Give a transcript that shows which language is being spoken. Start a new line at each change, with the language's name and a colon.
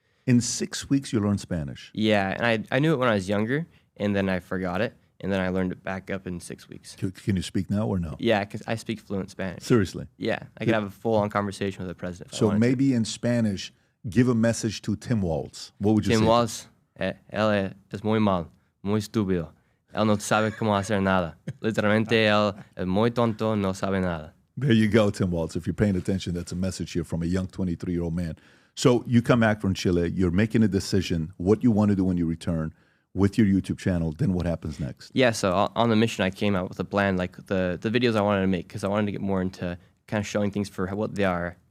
English: In 6 weeks, you learned Spanish? Yeah, and I knew it when I was younger, and then I forgot it, and then I learned it back up in 6 weeks. Can you speak now or no? Yeah, because I speak fluent Spanish. Seriously? Yeah, I could have a full-on conversation with the president. So maybe in Spanish, give a message to Tim Walz. What would you say?
Spanish: Tim Walz, él es muy mal, muy estúpido. Él no sabe cómo hacer nada. Literalmente, él es muy tonto, no sabe nada.
English: There you go, Tim Walz. If you're paying attention, that's a message here from a young 23-year-old man. So you come back from Chile. You're making a decision what you want to do when you return with your YouTube channel. Then what happens next? Yeah, so on the mission, I came out with a plan, like the videos I wanted to make, because I wanted to get more into kind of showing things for what they are.